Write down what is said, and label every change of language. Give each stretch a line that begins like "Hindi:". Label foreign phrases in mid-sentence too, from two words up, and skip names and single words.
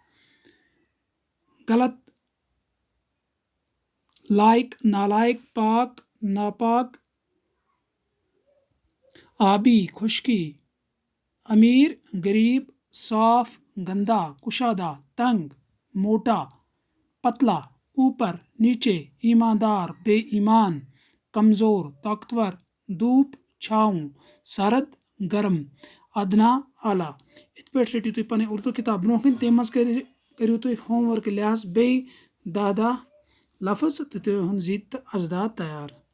Urdu: غلط لائق نالائق، پاک ناپاک، آبی خشکی، امیر غریب، صاف گندا، کشادہ تنگ، موٹا پتلا، اوپر نیچے، ایماندار بے ایمان، کمزور طاقتور، دھوپ چھاؤں، سرد گرم، ادنا اعلیٰ.
Kashmiri: اتھ پٲٹھۍ رٔٹِو تُہۍ پنٕنۍ اردو کتاب برونٛہہ کُن. تمہِ منٛز کٔرِو تُہۍ
English: home work
Kashmiri: لحاظ بیٚیہِ 10 لفظ تہٕ تِہُنٛد ضد تہٕ ازداد تیار.